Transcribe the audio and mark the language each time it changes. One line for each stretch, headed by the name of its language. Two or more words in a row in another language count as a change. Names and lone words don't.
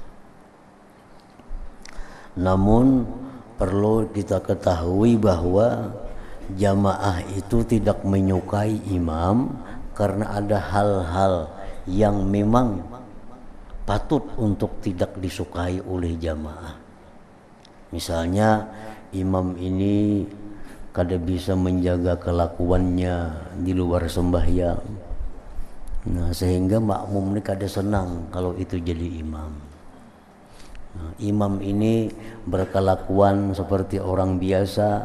Indonesian: Namun perlu kita ketahui bahwa jamaah itu tidak menyukai imam karena ada hal-hal yang memang patut untuk tidak disukai oleh jamaah. Misalnya imam ini kada bisa menjaga kelakuannya di luar sembahyang. Nah, sehingga makmum ini kada senang kalau itu jadi imam. Nah, imam ini berkelakuan seperti orang biasa.